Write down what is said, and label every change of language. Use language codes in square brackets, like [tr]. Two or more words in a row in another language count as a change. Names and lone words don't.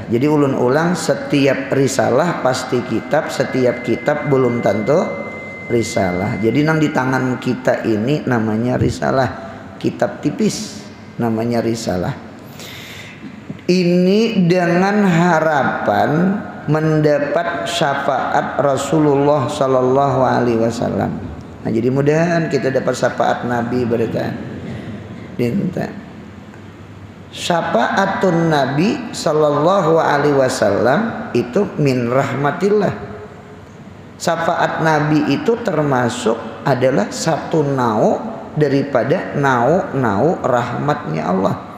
[bjn] Jadi ulun ulang, setiap risalah pasti kitab, setiap kitab belum tentu risalah. Jadi nang di tangan kita ini namanya risalah, kitab tipis namanya risalah. Ini dengan harapan mendapat syafaat Rasulullah [ar] صلى الله عليه وسلم. [bjn] Nah, jadi mudahan kita dapat syafaat Nabi berita. [ar] شفاعة النبي صلى الله عليه وسلم itu من رحمة الله. [bjn] Syafaat Nabi itu termasuk adalah satu nau daripada nau rahmatnya Allah.